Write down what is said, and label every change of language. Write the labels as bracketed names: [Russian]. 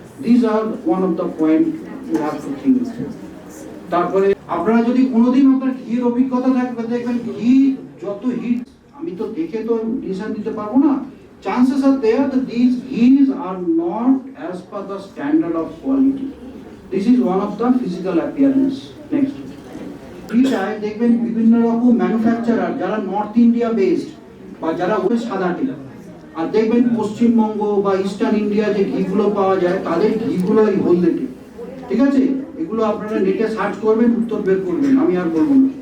[English] This are one of the point you have to think. [Bangla] তারপরে আপনারা যদি কোনোদিন আপনার ঘির অভিজ্ঞতা থাকবে, দেখবেন ঘি যত হিট, আমি তো দেখে তো ডিসিশন দিতে পারবো না, [English] chances are there that these ghees are not as per the standard of quality. This is one of the physical appearance. Next. [Bangla] ঘিটায় দেখবেন বিভিন্ন রকম ম্যানুফ্যাকচারার যারা নর্থ ইন্ডিয়া বেসড বা যারা ওই সাদাটে, আর দেখবেন পশ্চিমবঙ্গ বা ইস্টার্ন ইন্ডিয়া যে ঘিগুলো পাওয়া যায় তাদের ঘিগুলো এই হলদেটে। ঠিক আছে, এগুলো আপনারা নেটে সার্চ করবেন, উত্তর বের করবেন, আমি আর বলবো না।